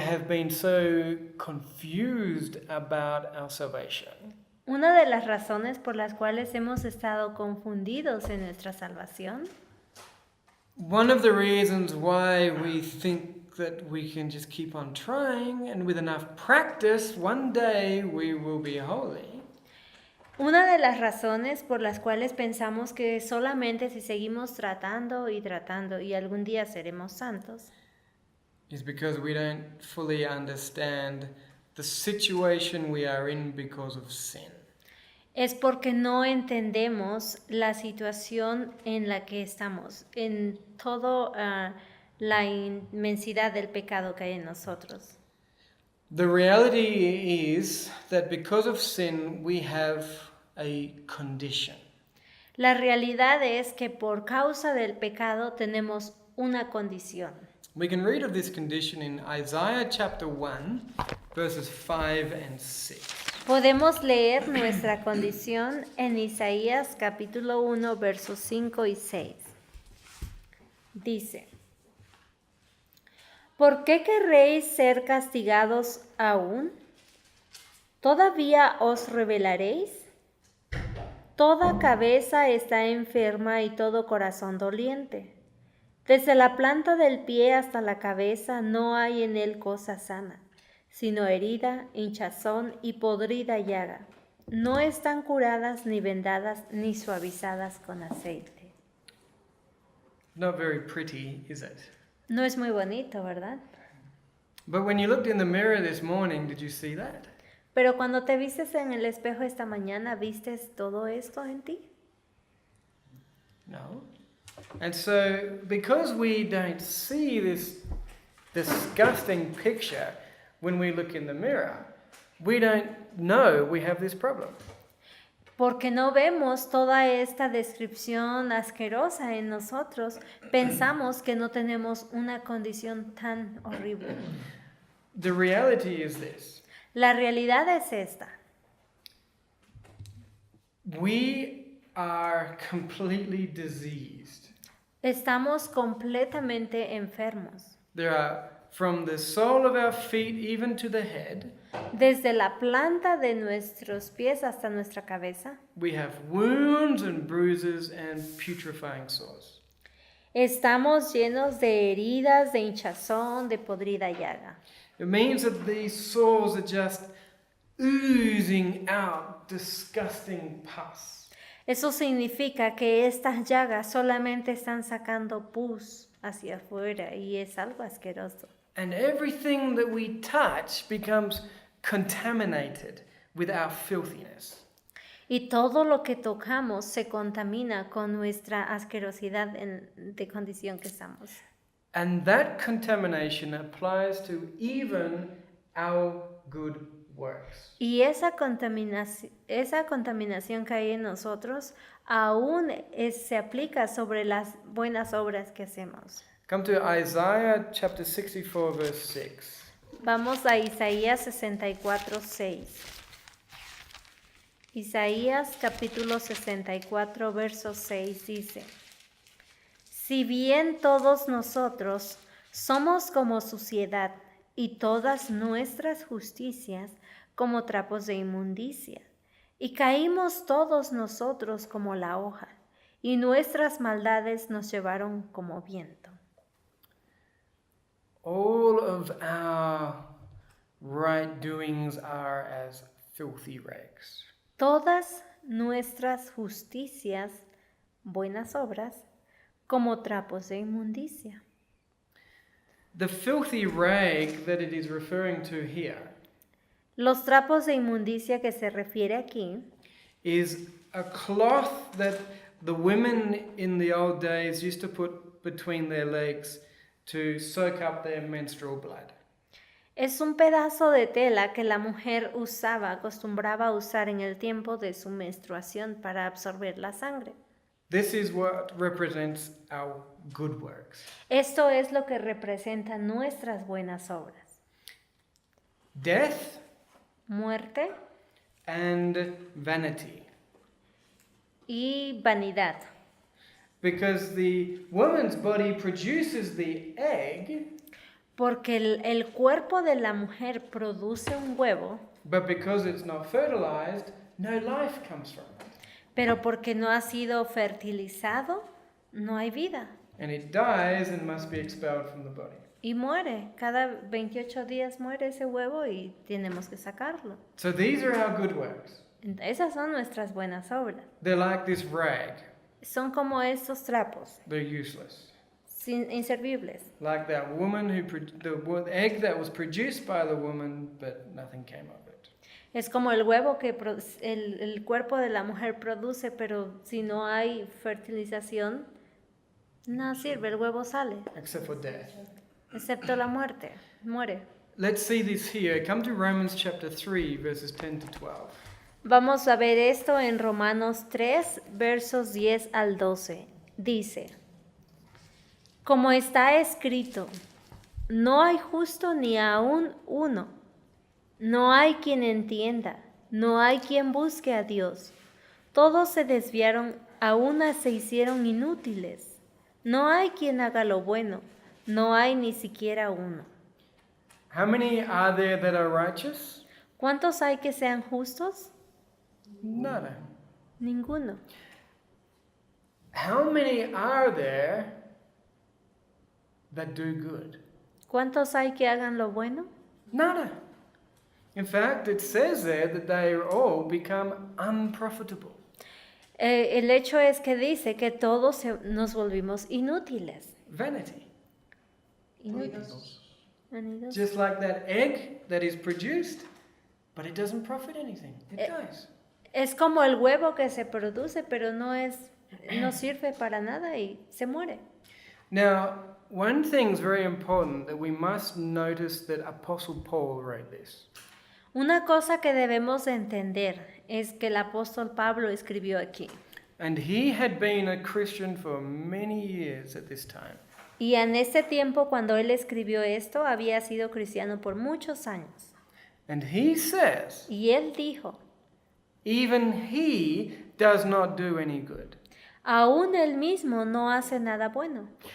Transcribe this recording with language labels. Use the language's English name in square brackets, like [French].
[English] been so confused about our salvation [Spanish] Una de las razones por las cuales hemos estado confundidos en nuestra salvación, [English] one of the reasons why we think that we can just keep on trying and with enough practice, one day we will be holy, [Spanish] una de las razones por las cuales pensamos que solamente si seguimos tratando y algún día seremos santos, [English] is because we don't fully understand the situation we are in because of sin. [Spanish] es porque no entendemos la situación en la que estamos, en toda la inmensidad del pecado que hay en nosotros. [English] The reality is that because of sin, we have a condition. [Spanish] La realidad es que por causa del pecado tenemos una condición. [English] We can read of this condition in Isaiah chapter 1, verses 5 and 6. [Spanish] Podemos leer nuestra condición en Isaías capítulo 1, versos 5 y 6. Dice: ¿Por qué querréis ser castigados aún? ¿Todavía os rebelaréis? Toda cabeza está enferma y todo corazón doliente. Desde la planta del pie hasta la cabeza no hay en él cosa sana, sino herida, hinchazón y podrida llaga. No están curadas ni vendadas ni suavizadas con aceite. [English] Not very pretty, is it? [Spanish] No es muy bonito, ¿verdad? [English] But when you looked in the mirror this morning, did you see that? [Spanish] Pero cuando te vistes en el espejo esta mañana, ¿vistes todo esto en ti? [English] No. And so, because we don't see this disgusting picture when we look in the mirror, we don't know we have this problem. [Spanish] Porque no vemos toda esta descripción asquerosa en nosotros, pensamos que no tenemos una condición tan horrible. [English] The reality is this. [Spanish] La realidad es esta. [English] We are completely diseased. [Spanish] Estamos completamente enfermos. [English] There are, from the sole of our feet even to the head, [Spanish] Desde la planta de nuestros pies hasta nuestra cabeza, [English] we have wounds and bruises and putrefying sores. [Spanish] estamos llenos de heridas, de hinchazón, de podrida llaga. [English] It means that these sores are just oozing out disgusting pus. [Spanish] Eso significa que estas llagas solamente están sacando pus hacia afuera y es algo asqueroso. [English] And everything that we touch becomes contaminated with our filthiness. [Spanish] Y todo lo que tocamos se contamina con nuestra asquerosidad de condición que estamos. [English] And that contamination applies to even our good works. [Spanish] Y esa contaminación que hay en nosotros aún se aplica sobre las buenas obras que hacemos. [English] Come to Isaiah chapter 64, verse 6. [Spanish] Vamos a Isaías 64, 6. Isaías capítulo 64, verso 6 dice: Si bien todos nosotros somos como suciedad y todas nuestras justicias como trapos de inmundicia, y caímos todos nosotros como la hoja, y nuestras maldades nos llevaron como viento. [English] All of our right doings are as filthy rags. [Spanish] Todas nuestras justicias, buenas obras, como trapos de inmundicia. [English] The filthy rag that it is referring to here [Spanish] Los trapos de inmundicia que se refiere aquí [English] is a cloth that the women in the old days used to put between their legs to soak up their menstrual blood. [Spanish] es un pedazo de tela que la mujer acostumbraba a usar en el tiempo de su menstruación para absorber la sangre. [English] This is what represents our good works. [Spanish] Esto es lo que representa nuestras buenas obras. [English] Death [Spanish] Muerte [English] and vanity. [Spanish] y vanidad. [English] Because the woman's body produces the egg, [Spanish] Porque el cuerpo de la mujer produce un huevo, [English] but because it's not fertilized, no life comes from it. [Spanish] pero porque no ha sido fertilizado, no hay vida. [English] And it dies and must be expelled from the body. [Spanish] Y muere. Cada 28 días muere ese huevo y tenemos que sacarlo. [English] So these are our good works. [Spanish] Esas son nuestras buenas obras. [English] They're like this rag. [Spanish] Son como estos trapos, [English] They're useless. [Spanish] inservibles. [English] Like that woman the egg that was produced by the woman, but nothing came of it. [Spanish] Es como el huevo que el cuerpo de la mujer produce, pero si no hay fertilización, no sirve, el huevo sale, [English] Except for death. [Spanish] excepto la muerte, muere. [English] Let's see this here. Come to Romans chapter 3, verses 10 to 12. [Spanish] Vamos a ver esto en Romanos 3, versos 10 al 12. Dice, como está escrito, no hay justo ni aún uno, no hay quien entienda, no hay quien busque a Dios. Todos se desviaron, a una se hicieron inútiles. No hay quien haga lo bueno, no hay ni siquiera uno. [English] How many are there that are righteous? [Spanish] ¿Cuántos hay que sean justos? [English] None. [Spanish] Ninguno. [English] How many are there that do good? [Spanish] ¿Cuántos hay que hagan lo bueno? Nada. [English] In fact, it says there that they all become unprofitable. [Spanish] El hecho es que dice que todos nos volvimos inútiles. [English] Vanity. [Spanish] Inútiles. Vanidosos. [English] Just like that egg that is produced, but it doesn't profit anything. It dies. [Spanish] Es como el huevo que se produce, pero no sirve para nada y se muere. [English] Now, one thing's very important that we must notice that Apostle Paul wrote this. [Spanish] Una cosa que debemos entender es que el apóstol Pablo escribió aquí. [English] And he had been a Christian for many years at this time. [Spanish] Y en ese tiempo, cuando él escribió esto, había sido cristiano por muchos años. [English] And he says, [Spanish] Y él dijo, [English] even he does not do any good. [Spanish] aún él mismo no hace nada bueno.